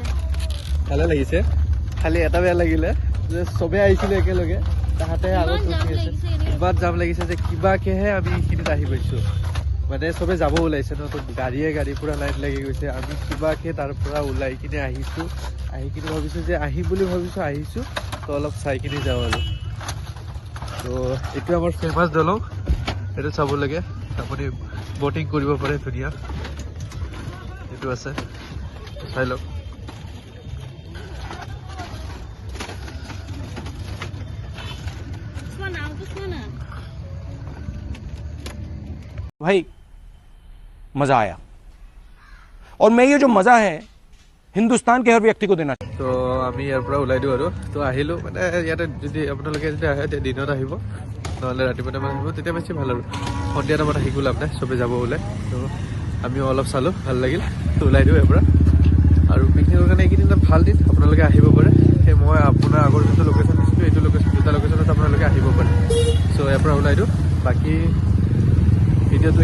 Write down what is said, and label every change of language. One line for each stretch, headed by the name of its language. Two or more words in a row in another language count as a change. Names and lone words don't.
Assamese: ভালে লাগিছে খালি এটা বেয়া লাগিলে যে চবে আহিছিলে একেলগে তাহাঁতে আগত ৰখি আছে ইমান জাম লাগিছে যে কিবাকেহে আমি এইখিনিত আহি পাইছোঁ মানে চবে যাব ওলাইছে ন তো গাড়ী পুৰা লাইন লাগি গৈছে আমি কিবাকে তাৰ পৰা ওলাই কিনে আহিছোঁ আহি কিনে ভাবিছোঁ যে আহিম বুলি ভাবিছোঁ আহিছোঁ তো অলপ চাই কিনে যাওঁ আৰু তো এইটো আমাৰ ফেমাছ দলং এইটো চাব লাগে আপুনি বটিং কৰিব পাৰে ধুনীয়া এইটো আছে চাই লওক
Hindi: भाई मजा आया और मैं ये जो मजा है हिंदुस्तान के हर व्यक्ति को देना
Assamese: তো আমি ইয়াৰ পৰা ওলাই দিওঁ আৰু তো আহিলোঁ মানে ইয়াতে যদি আপোনালোকে যদি আহে তেতিয়া দিনত আহিব নহ'লে ৰাতিপুৱা টাইমত আহিব তেতিয়া বেছি ভাল আৰু সন্ধিয়া টাইমত আহি গ'ল আপোনাৰ চবে যাব ওলাই তো আমিও অলপ চালোঁ ভাল লাগিল তো ওলাই দিওঁ ইয়াৰ পৰা আৰু পিকনিকৰ কাৰণে এইকেইদিন ভাল দিন আপোনালোকে আহিব পাৰে সেই মই আপোনাৰ আগৰ যোনটো লোকেশ্যন দিছিলোঁ এইটো লোকেশ্যন দুটা লোকেশ্যনত আপোনালোকে আহিব পাৰে চ' ইয়াৰ পৰা ওলাই দিওঁ বাকী ভিডিঅ'টো